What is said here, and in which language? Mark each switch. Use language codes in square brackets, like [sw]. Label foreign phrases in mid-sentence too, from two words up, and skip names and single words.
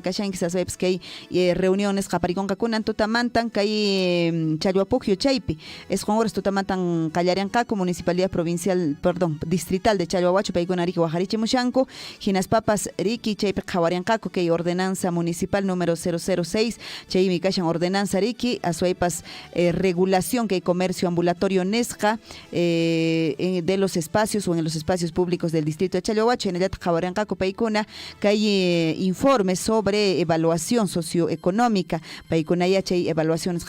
[qu] kashanquis asaypas kay reuniones qaparikunqakunan tutamantan kay Challhuapukyu chaypi esqonhoras tutamantan qallarinqaku [es] municipalidad provincial distrital de Chalhuahuacho [qu] paykunariki wajarichimushanku hinaspapas riki chaypi qhawarinqaku kay [es] ordenanza municipal número 006 [qu] chaymi kashan [es] ordenanza [qu] riki aswaypas [es] regulación kay comercio ambulatorio nisqa de los espacios o en los espacios públicos del distrito de Chalhuahuacho [qu] hinallata qhawarinqaku paykuna kay [es] informe sobre evaluación socioeconómica [qu] paykunaya chay evaluación nisqa